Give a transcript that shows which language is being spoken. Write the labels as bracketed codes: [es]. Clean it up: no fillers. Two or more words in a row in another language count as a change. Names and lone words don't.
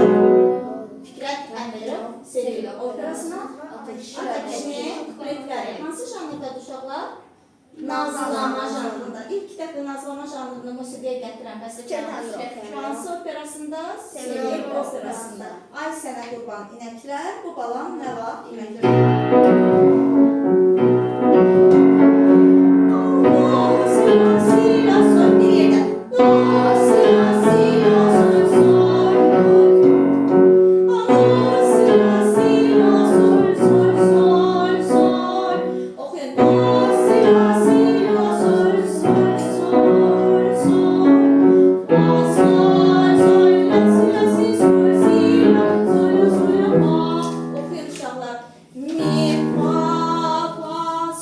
[az] Fikrət Əmirov, Sevil operasına Atakişinin kupletləri. Hansı janrdadır uşaqlar? Nazlama janrında. İlk dəfə nazlama janrını musiqiyə gətirən bəstəkar hansı operasında? Sevil operasında. Ay sənə qurban inəklər, bu balam nə vaxt inəklər. La, si, la, si, la, sol, bir yerdə. La, si, la, si, la, sol, sol, la, si, la, si, la, sol, sol, sol, sol. Oxuyun. La, si, la, si, la, sol, sol, sol, sol. La, sol, sol, la, si, la, si, sol, si, la, sol, sol, la, fa. Oxuyun uşaqlar. Mi, fa, fa,